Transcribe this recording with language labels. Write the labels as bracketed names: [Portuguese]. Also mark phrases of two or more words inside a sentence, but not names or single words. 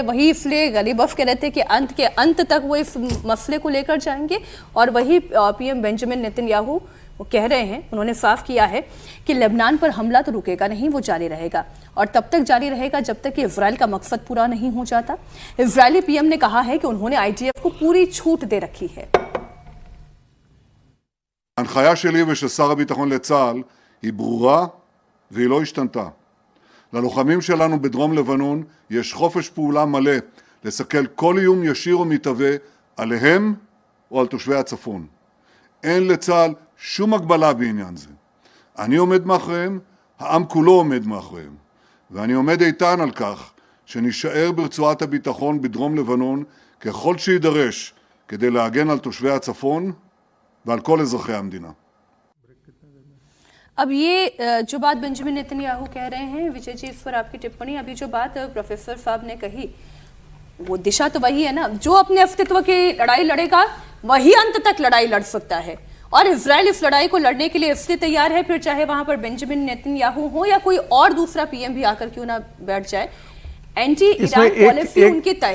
[Hindi] वही इसलिए गलीबफ कह रहे थे कि अंत के अंत तक वो इस मसले को लेकर जाएंगे, और वही पीएम बेंजामिन नेतन्याहू वो कह रहे हैं, उन्होंने साफ किया है कि लेबनान पर हमला तो रुकेगा नहीं, वो जारी रहेगा और तब तक जारी रहेगा जब तक कि इजराइल का मकसद पूरा नहीं हो जाता। इजरायली पीएम ने कहा है कि उन्होंने आईडीएफ को पूरी छूट दे रखी है। [Hebrew] ההנחיה שלי ושל שר הביטחון לצה"ל היא ברורה והיא לא השתנתה. ללוחמים שלנו בדרום לבנון יש חופש פעולה מלא לסכל כל איום ישיר או מתהווה עליהם או על תושבי הצפון. אין לצה"ל שום הגבלה בעניין זה. אני עומד מאחוריהם, העם כולו עומד מאחוריהם. ואני עומד איתן על כך שנשאר ברצועת הביטחון בדרום לבנון ככל שידרש כדי להגן על תושבי הצפון ועל כל אזרחי המדינה. [Hindi] अब ये जो बात बेंजामिन नेतन्याहू कह रहे हैं, विजय जी, इस पर आपकी टिप्पणी। अभी जो बात प्रोफेसर साहब ने कही, वो दिशा तो वही है ना, जो अपने अस्तित्व की लड़ाई लड़ेगा वही अंत तक लड़ाई लड़ सकता है। और इजराइल इस लड़ाई को लड़ने के लिए इसलिए तैयार है, फिर चाहे वहां पर बेंजामिन नेतन्याहू हो या कोई और दूसरा पीएम भी आकर क्यों ना बैठ जाए, [English] anti Iran policy [Hindi] उनकी तय है।